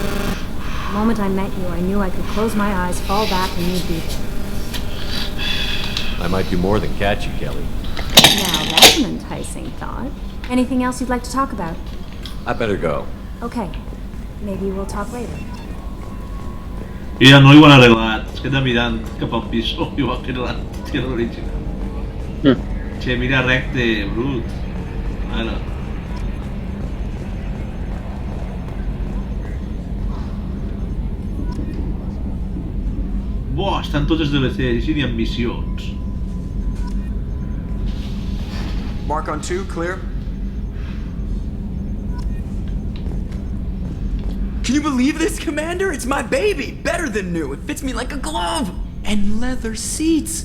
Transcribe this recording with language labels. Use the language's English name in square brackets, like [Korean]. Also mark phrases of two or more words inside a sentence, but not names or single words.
[English] The moment I met you, I knew I could close my eyes, fall back, and you'd be there. I might do more than catch you, Kelly. Now that's an enticing thought. Anything else you'd like to talk about? I better go. Okay. Maybe we'll talk later. [Catalan] I ja no ho han arreglat. Es queda mirant cap al piso, igual que l'original. Che, mira recte, brut. Ara. Buah, estan totes DLCs, així n'hi ha missions. [English] Mark on 2, clear. Can you believe this, Commander? It's my baby! Better than new. It fits me like a glove! And leather seats!